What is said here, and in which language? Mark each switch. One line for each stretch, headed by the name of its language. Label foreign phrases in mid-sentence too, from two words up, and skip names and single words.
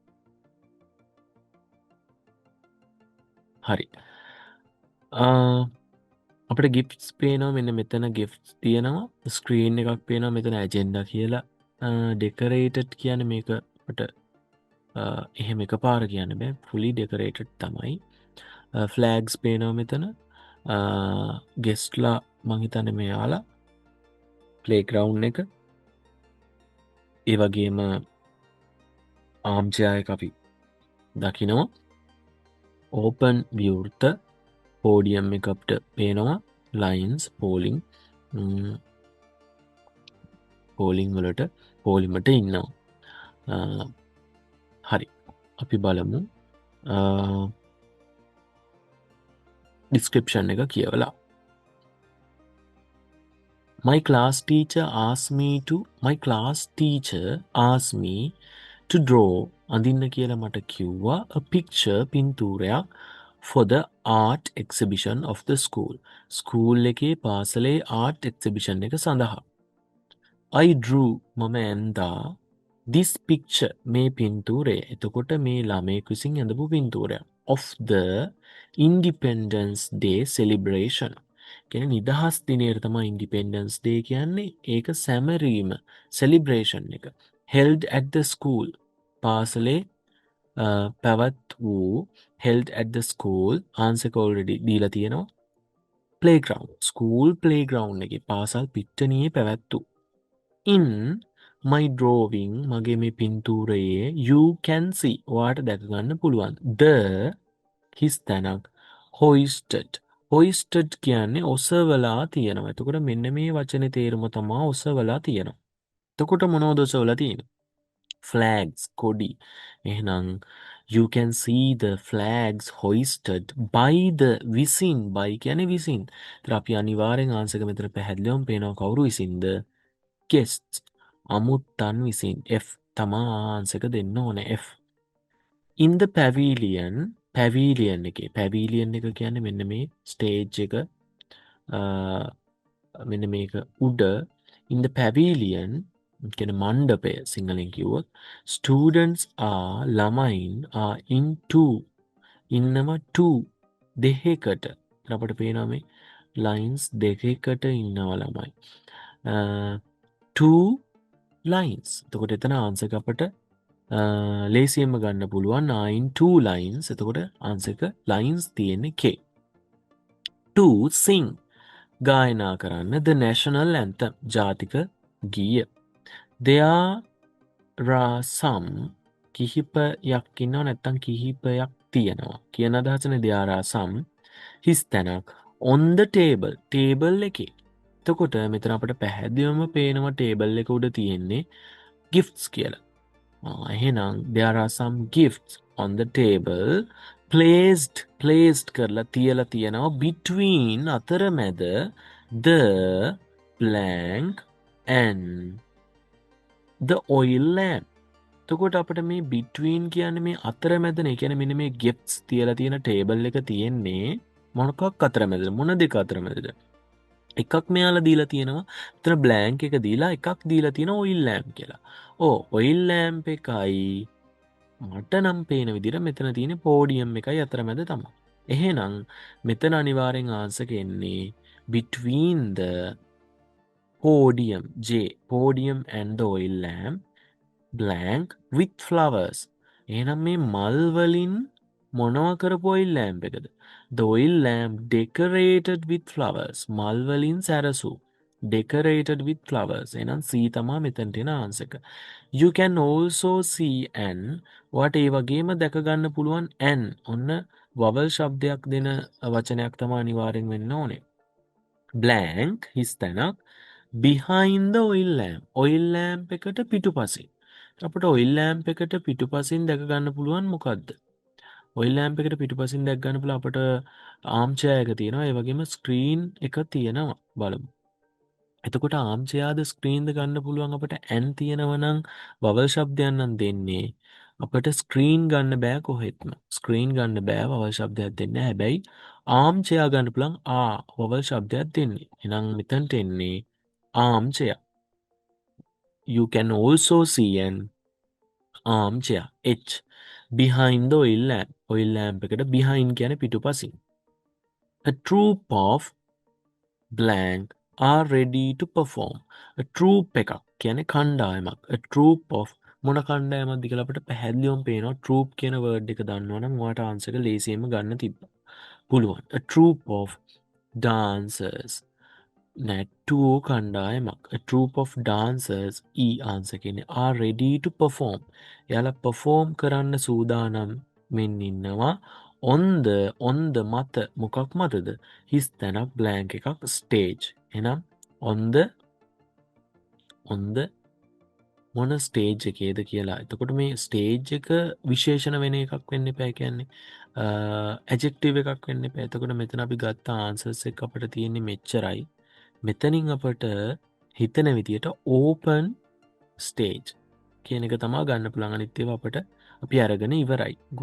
Sinhala: හරි. අපිට ගිෆ්ට්ස් පේනවා මෙන්න මෙතන ගිෆ්ට්ස් තියෙනවා. ස්ක්‍රීන් එකක් පේනවා මෙතන ඇජෙන්ඩා කියලා. ඩෙකරේටඩ් කියන්නේ මේක අපිට එහෙම එකපාර කියන්න බෑ.
English: fully decorated
Sinhala: තමයි. ෆ්ලෑග්ස් පේනවා මෙතන. ගෙස්ට්ලා මං හිතන්නේ මෙයාලා ප්ලේග්‍රවුන්ඩ් එක. ඒ වගේම ආම්චයා එක අපි දකිනවා. ඕපන් විවෘත පෝඩියම් එක අපිට පේනවා. ලයින්ස් පෝලිං වලට පෝලිමට ඉන්නවා. හරි අපි බලමු ඩිස්ක්‍රිප්ෂන් එක කියවලා.
English: My class teacher asked me to draw
Sinhala: අඳින්න කියලා මට කිව්වා
English: a picture පින්තූරයක් for the art exhibition of the school.
Sinhala: School එකේ පාසලේ
English: art exhibition
Sinhala: එක සඳහා.
English: I drew
Sinhala: මම ඇන්දා
English: this picture
Sinhala: මේ පින්තූරය. එතකොට මේ ළමයෙක් විසින් ඇඳපු පින්තූරය.
English: Of the Independence Day celebration.
Sinhala: කියන්නේ නිදහස් දිනයට තමයි Independence Day කියන්නේ. ඒක සැමරීම celebration එක.
English: Held at the school.
Sinhala: පාසලේ පැවත් වූ
English: held at the school
Sinhala: answer එක already දීලා තියෙනවා. playground
English: school playground
Sinhala: එකේ පාසල් පිට්ටනියේ පැවැත්වූ.
English: in my drawing
Sinhala: මගේ මේ පින්තූරයේ
English: you can see
Sinhala: ඔයාට දැක ගන්න පුළුවන් the හිස් තැනක්
English: hoisted hoisted
Sinhala: කියන්නේ ඔසවලා තියෙනවා. එතකොට මෙන්න මේ වචනේ තේරුම තමයි ඔසවලා තියෙනවා. එතකොට මොනවද ඔසවලා තියෙන්නේ? flags කොඩි.
English: එහෙනම් you can see the flags hoisted by the විසින් by
Sinhala: කියන්නේ විසින්. ඒතර අපි අනිවාර්යෙන් ආන්සර් එක මෙතන පැහැදිලිවම පේනවා කවුරු විසින්ද? guests අමුත්තන් විසින්. F තමයි ආන්සර් එක දෙන්න ඕනේ F.
English: in the pavilion pavilion
Sinhala: එකේ pavilion එක කියන්නේ මෙන්න මේ stage එක මෙන්න මේක උඩ
English: in the pavilion
Sinhala: කියන මණ්ඩපය සිංහලෙන් කිව්වොත්
English: students are
Sinhala: ළමයින්
English: are in two
Sinhala: ඉන්නවා two දෙකකට අපිට පේනවා මේ lines දෙකකට ඉන්නවා ළමයි
English: two lines
Sinhala: එතකොට එතන ආන්සර් එක අපිට ලේසියෙන්ම ගන්න පුළුවන්
English: are in two lines
Sinhala: එතකොට ආන්සර් එක lines තියෙන්නේ K
English: to sing
Sinhala: ගායනා කරන්න
English: the national anthem
Sinhala: ජාතික ගීය
English: there are some
Sinhala: කිහිපයක් ඉන්නවා නැත්තම් කිහිපයක් තියෙනවා කියන අදහසනේ
English: there are some
Sinhala: හිස් තැනක්
English: on the table table
Sinhala: එකේ එතකොට මෙතන අපිට පැහැදිලිවම පේනවා
English: table
Sinhala: එක උඩ තියෙන්නේ
English: gifts
Sinhala: කියලා එහෙනම්
English: there are some gifts on the table placed
Sinhala: කරලා තියලා තියෙනවා
English: between අතරමැද the blank and the oil lamp.
Sinhala: එතකොට අපිට මේ between කියන්නේ මේ අතරමැදනේ. ඒ කියන්නේ මෙන්න මේ gifts තියලා තියෙන table එක තියෙන්නේ මොනකක් අතරමැදද? මොන දෙක අතරමැදද? එකක් මෙයාලා දීලා තියෙනවා. එතන blank එක දීලා එකක් දීලා තියෙනවා
English: oil lamp
Sinhala: කියලා.
English: oil lamp
Sinhala: එකයි මට නම් පේන විදිහට මෙතන තියෙන podium එකයි අතරමැද තමයි. එහෙනම් මෙතන අනිවාර්යෙන් ආන්සර් එක එන්නේ
English: between the podium podium and the oil lamp blank with flowers
Sinhala: එහෙනම් මේ මල් වලින් මොනවා කරපු
English: oil lamp එකද the oil lamp decorated with flowers
Sinhala: මල් වලින් සැරසූ
English: decorated with flowers
Sinhala: එහෙනම් C තමයි මෙතනට එන ආන්සර් එක
English: you can also see an what
Sinhala: ඒ වගේම දැක ගන්න පුළුවන් an ඔන්න vowel ශබ්දයක් දෙන වචනයක් තමයි අනිවාර්යෙන් වෙන්න ඕනේ blank හිස් තැනක්
English: behind the oil lamp
Sinhala: එකට පිටුපසින් අපිට
English: oil lamp
Sinhala: එකට පිටුපසින් දැක ගන්න පුළුවන් මොකද්ද
English: oil lamp
Sinhala: එකට පිටුපසින් දැක ගන්න පුළුවන් අපිට
English: arm chair
Sinhala: එක තියෙනවා ඒ වගේම screen එක තියෙනවා බලමු එතකොට
English: arm chair
Sinhala: ද screen ද ගන්න පුළුවන් අපිට n තියෙනවා නම් vowel ශබ්දයක් නම් දෙන්නේ අපිට screen ගන්න බෑ කොහෙත්ම screen ගන්න බෑ vowel ශබ්දයක් දෙන්න හැබැයි
English: arm chair
Sinhala: ගන්න පුළුවන් vowel ශබ්දයක් දෙන්නේ එහෙනම් මෙතනට එන්නේ armchair.
English: You can also see an armchair. H. Behind the oil lamp. Oil lamp එකට behind
Sinhala: කියන්නේ පිටුපසින්.
English: A troop of blank are ready to perform. A troop
Sinhala: එකක් කියන්නේ කණ්ඩායමක්.
English: A troop of
Sinhala: මොන කණ්ඩායමක්ද කියලා අපිට පැහැදිලිවම පේනවා. troop කියන word එක දන්නවනම් ඔයාට answer එක ලේසියෙන්ම ගන්න තිබ්බා. පුළුවන්.
English: A troop of dancers.
Sinhala: නැට්ටුවෝ කණ්ඩායමක්
English: a troop of dancers
Sinhala: answer කියන්නේ
English: are ready to perform
Sinhala: එයාලා perform කරන්න සූදානම් වෙන්න ඉන්නවා
English: on the
Sinhala: මත මොකක් මතද හිස් තැනක් blank එකක් stage එහෙනම්
English: on the
Sinhala: මොන stage එකේද කියලා එතකොට මේ stage එක විශේෂණ වෙන එකක් වෙන්න එපා කියන්නේ adjective එකක් වෙන්න එපා එතකොට මෙතන අපි ගත්ත answers එක අපිට තියෙන්නේ මෙච්චරයි මෙතනින් අපට හිතන විදියට
English: open stage
Sinhala: කියන එක තමයි ගන්න පුළුවන් අනිත් ඒවා අපට අපි අරගෙන ඉවරයි.